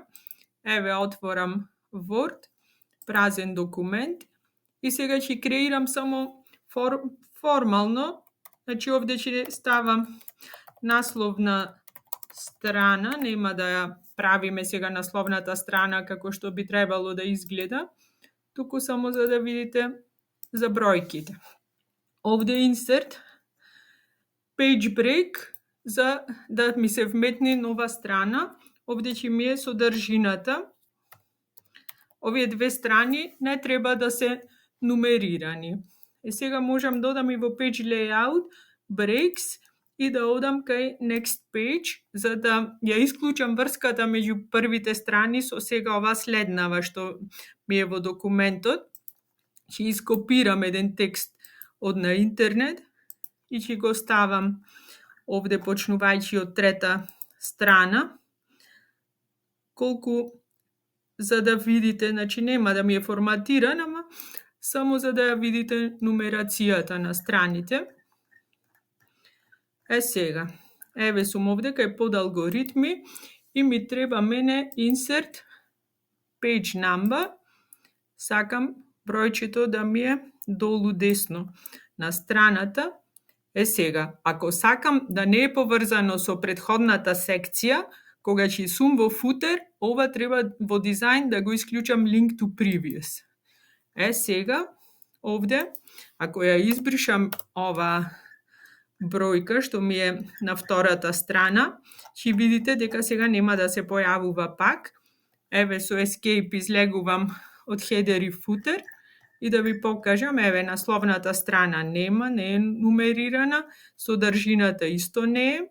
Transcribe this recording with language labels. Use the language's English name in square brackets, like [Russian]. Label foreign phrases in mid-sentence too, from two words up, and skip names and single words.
[Macedonian] Еве, отворам Word, празен документ и сега ќе креирам само формално. Значи, овде ќе ставам насловна страна, нема да ја правиме сега насловната страна како што би требало да изгледа, туку само за да видите за бројките. [English] Овде insert, page break, [Macedonian] за да ми се вметне нова страна. Овде ќе ми е содржината. Овие две страни не треба да се нумерирани. И сега можам да одам и во [English] page layout, breaks, [Macedonian] и да одам кај [English] next page, [Macedonian] за да ја исклучам врската меѓу првите страни со сега ова следнава што ми е во документот. Ќе ископирам еден текст од на интернет и ќе го ставам овде почнувајќи од трета страна. Колку за да видите, значи нема да ми е форматиран, ама само за да ја видите нумерацијата на страните. Сега, еве сум овде кај под алгоритми и ми треба мене [English] insert page number. [Macedonian] Сакам бројчето да ми е долу десно на страната. Сега, ако сакам да не е поврзано со претходната секција, кога ќе сум во footer, ова треба во дизајн да го исклучам [English] link to previous. [Macedonian] Сега, овде, ако ја избришам ова бројка што ми е на втората страна, ќе видите дека сега нема да се појавува пак. Еве, со escape излегувам од header и footer и да ви покажам, еве, насловната страна нема, не е нумерирана, содржината исто не е.